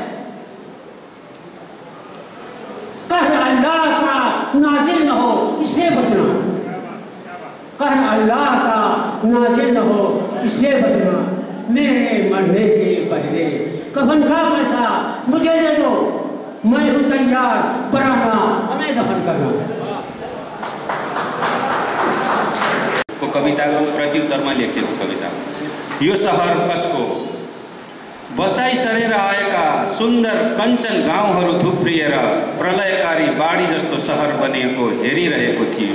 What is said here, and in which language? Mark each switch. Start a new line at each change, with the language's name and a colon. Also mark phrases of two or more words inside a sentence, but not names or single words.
Hindi: कहर अल्लाह का नाजिल न हो, इससे बचना। कहर अल्लाह का नाजिल न हो, इससे बचना। मेरे मरने के पहले कफन का पैसा मुझे दे दो। मैं हूं तैयार, बनाना हमें दफन करना।
Nepali: कविताको प्रत्युत्तरमा लेखिएको कविता। यो सहर कसको? बसाई सरेर आएका सुन्दर कञ्चन गाउँहरू थुप्रिएर प्रलयकारी बाढी जस्तो सहर बनिएको हेरिरहेको थियो।